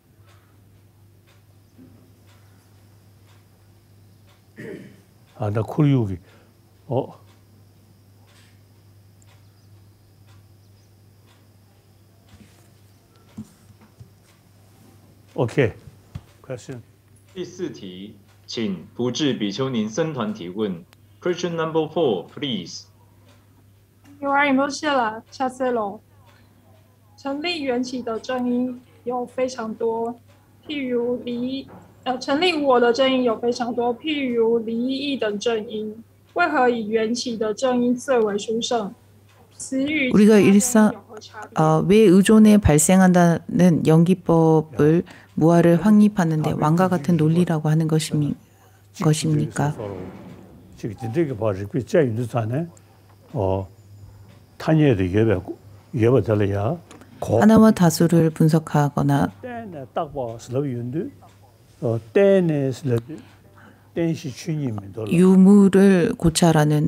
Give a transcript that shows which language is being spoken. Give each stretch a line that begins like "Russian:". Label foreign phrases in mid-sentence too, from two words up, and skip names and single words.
English: 나 코리우기. OK， question。
Chinese: 第四题，请福智比丘尼僧团提问。
English: Question number 4, please。
Chinese: 成立缘起的正因有非常多，譬如成立我的正因有非常多，譬如离异等正因。为何以缘起的正因最为殊胜？
Korean: 우리가 왜 의존에 발생한다는 연기법을 무아를 확립하는데 왕과 같은 논리라고 하는 것입니까? 하나와 다수를 분석하거나 유무를 고찰하는